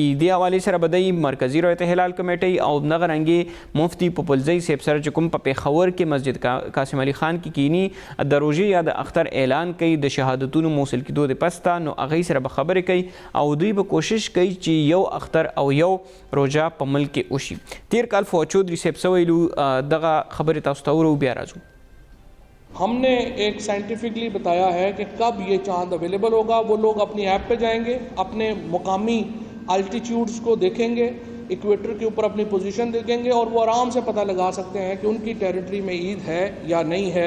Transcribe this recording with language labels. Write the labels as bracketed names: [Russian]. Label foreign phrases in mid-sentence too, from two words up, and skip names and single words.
[Pashto] دې حوالې سره به دی مرکزي روایت هلال کمیټۍ او دغه رنګې مفتی پوپلزی صاحب سره چې کوم په پېښور کې مسجد قاسم علي خان کې کینی د روژې یا د اختر اعلان کوي د شهادتونو موصل کېدو د پسته نو هغې سره به خبرې کوي او دوی به کوشش کوي چې یو اختر او یو روژه په ملک کې وشي. تیر کال فواد چودھری صاحب څه ویلو دغه خبرې تاسو ته ورو بیا راځو. [Urdu] ہم نے ایک سائنٹیفکلی بتایا ہے کہ کب یہ چاند اویلیبل ہوگا. وہ لوگ اپنی ایپ پہ جائیں گے، اپنے مقامی آلٹیٹیوڈز کو دیکھیں گے، ایکویٹر کے اوپر اپنی پوزیشن دیکھیں گے اور وہ آرام سے پتا لگا سکتے ہیں کہ ان کی ٹیریٹری میں عید ہے یا نہیں ہے.